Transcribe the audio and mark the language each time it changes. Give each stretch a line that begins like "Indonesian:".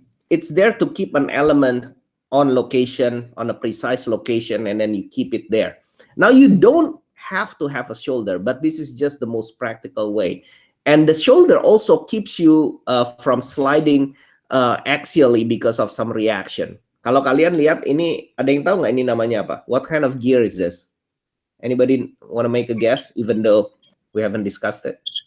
English: It's there to keep an element on location, on a precise location, and then you keep it there. Now, you don't have to have a shoulder, but this is just the most practical way. And the shoulder also keeps you from sliding axially because of some reaction.
Indonesian: Kalau kalian lihat ini, ada yang tahu nggak ini namanya apa?
English: What kind of gear is this? Anybody want to make a guess, even though we haven't discussed it?